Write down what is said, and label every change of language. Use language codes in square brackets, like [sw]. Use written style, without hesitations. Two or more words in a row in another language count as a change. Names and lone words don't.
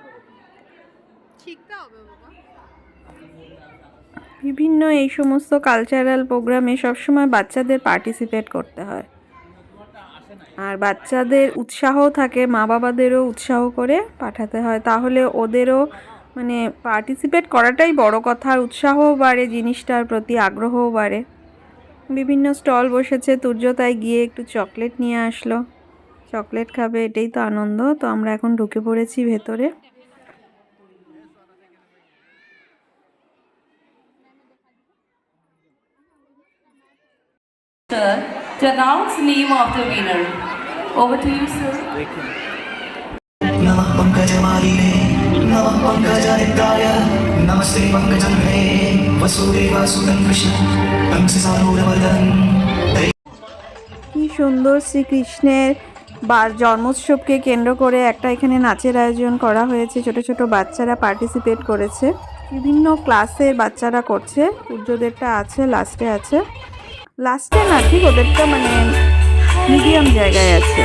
[bn] বিভিন্ন এই সমস্ত [en] cultural programme [bn] সবসময় বাচ্চাদের পার্টিসিপেট করতে হয়, আর বাচ্চাদের উৎসাহ থাকে, মা বাবাদেরও উৎসাহ করে পাঠাতে হয়, তাহলে ওদেরও মানে পার্টিসিপেট করাটাই বড় কথা। আর উৎসাহও বাড়ে, জিনিসটার প্রতি আগ্রহও বাড়ে। বিভিন্ন স্টল বসেছে, তুর্য তাই গিয়ে একটু চকলেট নিয়ে আসলো, চকলেট খাবে, এটাই তো আনন্দ। তো আমরা এখন ঢুকে পড়েছি ভেতরে। [en] To announce name of the winner. Over to you, sir. [sa] नमः पंकजमालिने नमः पंकजनिकाय नमस्ते पंकजन्मे वसुदेवासुतं कृष्णं कंससारूढमर्दनं। [bn] কি সুন্দর শ্রীকৃষ্ণের জন্মোৎসবকে কেন্দ্র করে একটা এখানে নাচের আয়োজন করা হয়েছে। ছোট ছোট বাচ্চারা পার্টিসিপেট করেছে, বিভিন্ন ক্লাসের বাচ্চারা করছে। সূর্যদেরটা আছে লাস্টে, আছে লাস্টে না ঠিক, ওদেরটা মানে মিডিয়াম জায়গায় আছে।